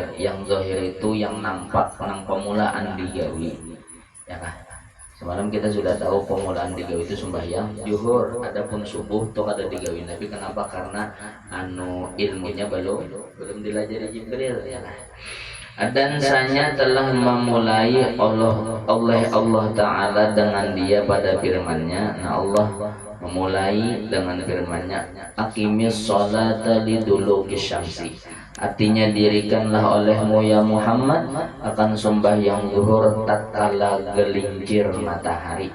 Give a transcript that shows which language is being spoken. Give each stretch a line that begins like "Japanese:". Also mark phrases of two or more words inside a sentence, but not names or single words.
Banjar: Yang zahir itu yang nampak nang pemulaan digawi. Ya kan? Semalam kita sudah tahu pemulaan digawi itu sembahyang zuhur, adapun subuh itu kada digawi Nabi. Kenapa? Karena anu ilmunya belum dilajari Jibril ya kan.
Malay: Dan sanya telah memulai Allah Ta'ala dengan dia pada firman-Nya.
Banjar: Nah Allah memulai dengan firman-Nya
Arabic: aqimis sholata liduluki syamsi.
Malay: Artinya dirikanlah olehmu ya Muhammad akan sembahyang zuhur tatkala gelincir matahari.